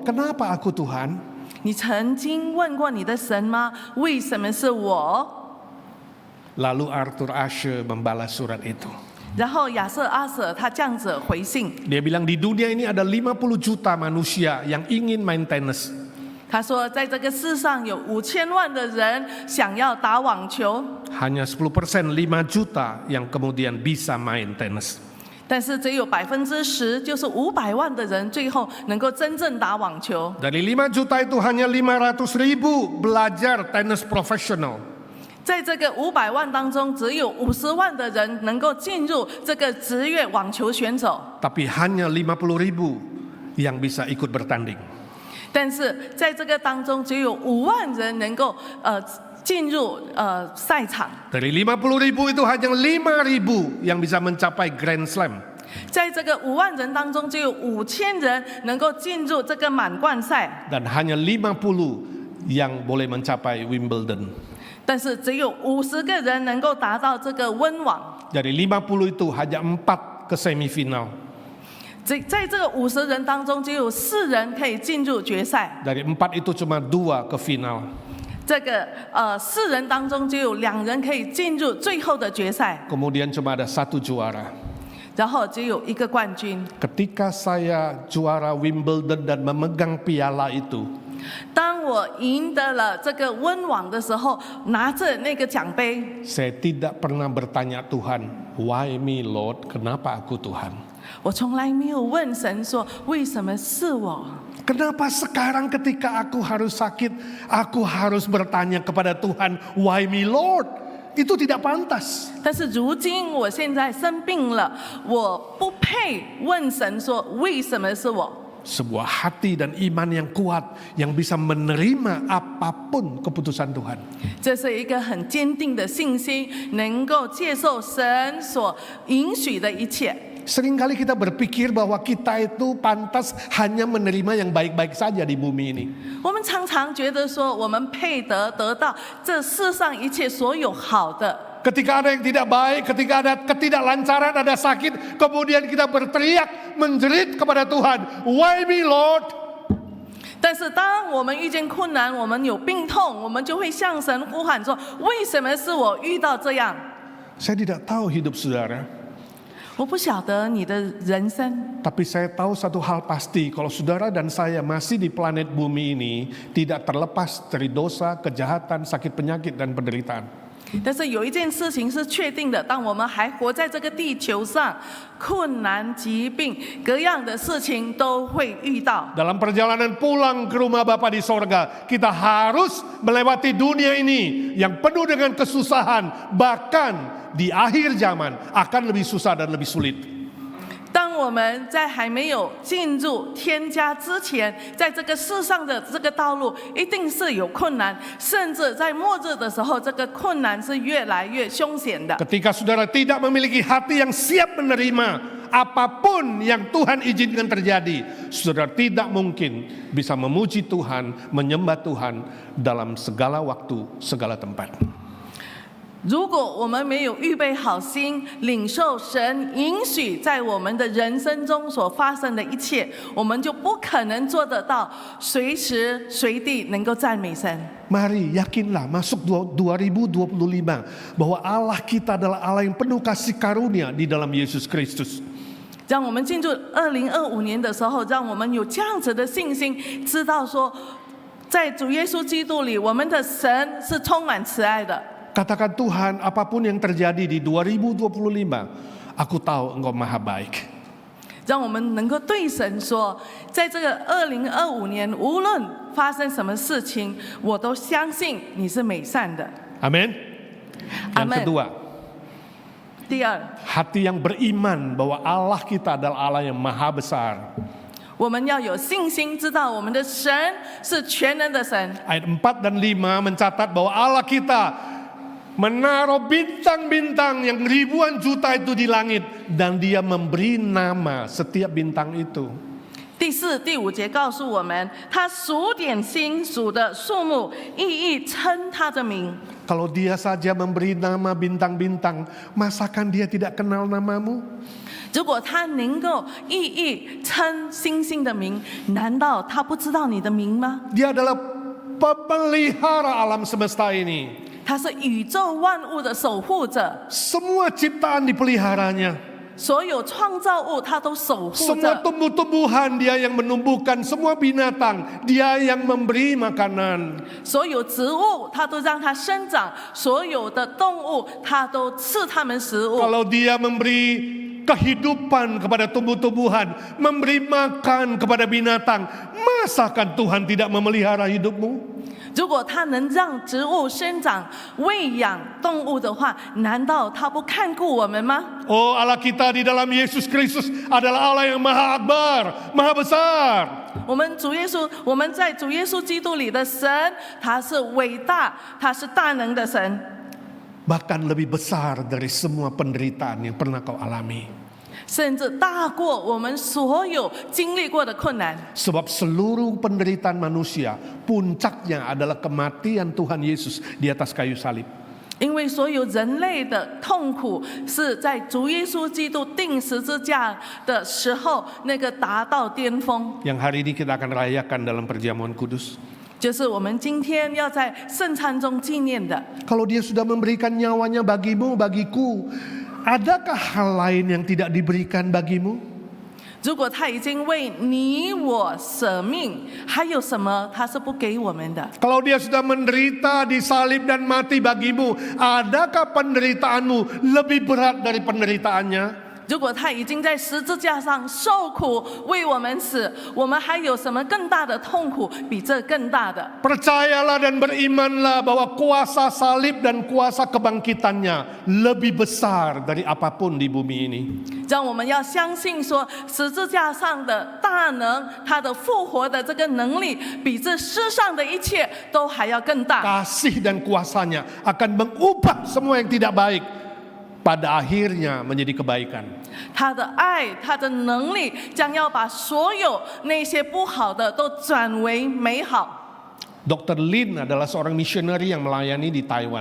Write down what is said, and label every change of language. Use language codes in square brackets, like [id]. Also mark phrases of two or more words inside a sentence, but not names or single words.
[id] Kenapa aku Tuhan? [zh] 你曾经问过你的神吗？为什么是我？” [id] Lalu Arthur Ashe membalas surat itu. [zh] 然后亚瑟·阿瑟他这样子回信， [id] Dia bilang di dunia ini ada 50 juta manusia yang ingin main tenis. [zh] 他说在这个世上有5000万的人想要打网球， [id] Hanya 10%, 5 juta yang kemudian bisa main tenis. [zh] 但是只有10%，就是500万的人最后能够真正打网球。 [id] Dari 5 juta itu hanya 500.000 belajar tenis profesional. [zh] 在这个500万当中，只有50万的人能够进入这个职业网球选手， [id] Tapi hanya 50.000 yang bisa ikut bertanding. [zh] 但是在这个当中，只有5万人能够进入赛场。 [id] Dari 50.000 itu hanya 5.000 yang bisa mencapai Grand Slam. [zh] 在这个5万人当中，只有5000人能够进入这个满贯赛， [id] Dan hanya 50 yang boleh mencapai Wimbledon. [zh] 但是只有50个人能够达到这个温网。 [id] Dari 50 itu hanya 4 ke semifinal. [zh] 在这个50人当中，只有4人可以进入决赛。 [id] Dari 4 itu cuma 2 ke final. [zh] 这个4人当中，只有2人可以进入最后的决赛， [id] Kemudian cuma ada 1 juara. [zh] 然后只有1个冠军。 [id] Ketika saya juara Wimbledon dan memegang piala itu, [zh] 当我赢得了这个温网的时候，拿着那个奖杯， [id] saya tidak pernah bertanya Tuhan, [en] why me Lord? [id] Kenapa aku Tuhan? [zh] 我从来没有问神说为什么是我。 [id] Kenapa sekarang ketika aku harus sakit, aku harus bertanya kepada Tuhan, [en] why me Lord? [id] Itu tidak pantas. [zh] 但是如今我现在生病了，我不配问神说为什么是我。 [id] Sebuah hati dan iman yang kuat yang bisa menerima apapun keputusan Tuhan. [zh] 这是一个很坚定的信心，能够接受神所允许的一切。 [id] Seringkali kita berpikir bahwa kita itu pantas hanya menerima yang baik-baik saja di bumi ini. [zh] 我们常常觉得说，我们配得到这世上一切所有好的。 [id] Ketika ada yang tidak baik, ketika ada ketidaklancaran, ada sakit, kemudian kita berteriak, menjerit kepada Tuhan, [en] why me Lord? [zh] 但是当我们遇见困难，我们有病痛，我们就会向神呼喊说：为什么是我遇到这样？ [id] Saya tidak tahu hidup saudara. [zh] 我不晓得你的人生， [id] Tapi saya tahu satu hal pasti, kalau saudara dan saya masih di planet bumi ini, tidak terlepas dari dosa, kejahatan, sakit penyakit, dan penderitaan. [zh] 但是有一件事情是确定的，当我们还活在这个地球上，困难、疾病、各样的事情都会遇到。 [id] Dalam perjalanan pulang ke rumah Bapa di sorga, kita harus melewati dunia ini yang penuh dengan kesusahan, bahkan di akhir zaman akan lebih susah dan lebih sulit. [zh] 当我们在还没有进入天家之前，在这个世上的这个道路一定是有困难，甚至在末日的时候，这个困难是越来越凶险的。 [id] Ketika saudara tidak memiliki hati yang siap menerima apapun yang Tuhan izinkan terjadi, saudara tidak mungkin bisa memuji Tuhan, menyembah Tuhan dalam segala waktu, segala tempat. [zh] 如果我们没有预备好心，领受神允许在我们的人生中所发生的一切，我们就不可能做得到随时随地能够赞美神。 [id] Mari yakinlah masuk 2025 bahwa Allah kita adalah Allah yang penuh kasih karunia di dalam Yesus Kristus. [zh] 让我们进入2025年的时候，让我们有这样子的信心，知道说，在主耶稣基督里，我们的神是充满慈爱的。 [id] Katakan Tuhan, apapun yang terjadi di 2025, aku tahu Engkau maha baik. [zh] 让我们能够对神说，在这个2025年，无论发生什么事情，我都相信你是美善的。 [id] Amin. Yang Amin. kedua, [zh] 第二， [id] hati yang beriman bahwa Allah kita adalah Allah yang maha besar. [zh] 我们要有信心，知道我们的神是全能的神。 [id] Ayat 4 dan 5 mencatat bahwa Allah kita menaruh bintang-bintang yang ribuan juta itu di langit, dan Dia memberi nama setiap bintang itu. [zh] 第4、第5节告诉我们，他数点星数的数目，一一称他的名。 [id] Kalau Dia saja memberi nama bintang-bintang, masakan Dia tidak kenal namamu? [zh] 如果他能够一一称星星的名，难道他不知道你的名吗？ [id] Dia adalah pemelihara alam semesta ini. [zh] 他是宇宙万物的守护者， [id] Semua ciptaan dipeliharanya. [zh] 所有创造物他都守护 [id] Semua [zh] 着。 [id] tumbuh-tumbuhan Dia yang menumbuhkan, semua binatang Dia yang memberi makanan. [zh] 所有植物他都让它生长，所有的动物他都赐它们食物。 [id] Kalau Dia memberi kehidupan kepada tumbuh-tumbuhan, memberi makan kepada binatang, masakan Tuhan tidak memelihara hidupmu? [zh] 如果他能让植物生长、喂养动物的话，难道他不看顾我们吗？ [id] Oh, Allah kita di dalam Yesus Kristus adalah Allah yang maha akbar, maha besar. [zh] 我们在主耶稣基督里的神，他是伟大，他是大能的神。 [id] Bahkan lebih besar dari semua penderitaan yang pernah kau alami. [zh] 甚至大过我们所有经历过的困难。 [id] Sebab seluruh penderitaan manusia, puncaknya adalah kematian Tuhan Yesus di atas kayu salib. [zh] 因为所有人类的痛苦是在主耶稣基督钉十字架的时候，那个达到巅峰。 [id] Yang hari ini kita akan rayakan dalam perjamuan kudus. [zh] 就是我们今天要在圣餐中纪念的。 [id] Kalau Dia sudah memberikan nyawanya bagimu, bagiku, adakah hal lain yang tidak diberikan bagimu? [zh] 如果他已经为你我舍命，还有什么他是不给我们的？ [id] Kalau Dia sudah menderita, disalib dan mati bagimu, adakah penderitaanmu lebih berat dari penderitaannya? [zh] 如果他已经在十字架上受苦为我们死，我们还有什么更大的痛苦比这更大的？ [id] Percayalah dan berimanlah bahwa kuasa salib dan kuasa kebangkitannya lebih besar dari apapun di bumi ini. [zh] 让我们要相信说，十字架上的大能，他的复活的这个能力，比这世上的一切都还要更大。 [id] Kasih dan kuasanya akan mengubah semua yang tidak baik pada akhirnya menjadi kebaikan. [zh] 他的爱，他的能力，将要把所有那些不好的都转为美好。 [id] Dr. Lin adalah seorang misioneri yang melayani di Taiwan.